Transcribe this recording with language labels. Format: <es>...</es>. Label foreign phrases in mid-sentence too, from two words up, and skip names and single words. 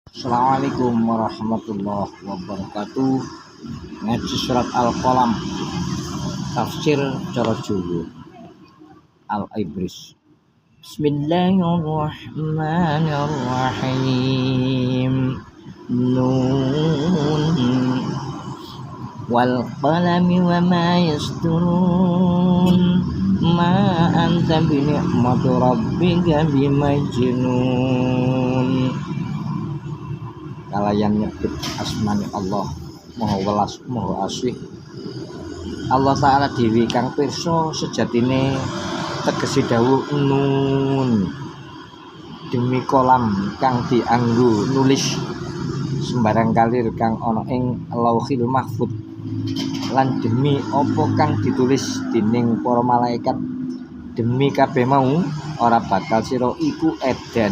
<ar>السلام عليكم ورحمة الله وبركاته.</ar> <jv>Ngaji surat Al-Qalam, tafsir cara Jawa Al-Ibris.</jv> <ar>Bismillahirrahmanirrahim. ن والقلم وما يسطرون. ما أنت بنعمة ربك بمجنون.</ar> <jv>Kalayan nyebut asmani Allah Maha Welas Maha Asih. Allah Ta'ala dewi kang pirsa sejatine tegesi dawuh nun, demi kolam kang dianggo nulis sembarang kalir kang ana ing Lauhil Mahfuz, lan demi apa kang ditulis dening para malaikat, demi kabeh mau ora bakal sira iku edan.</jv>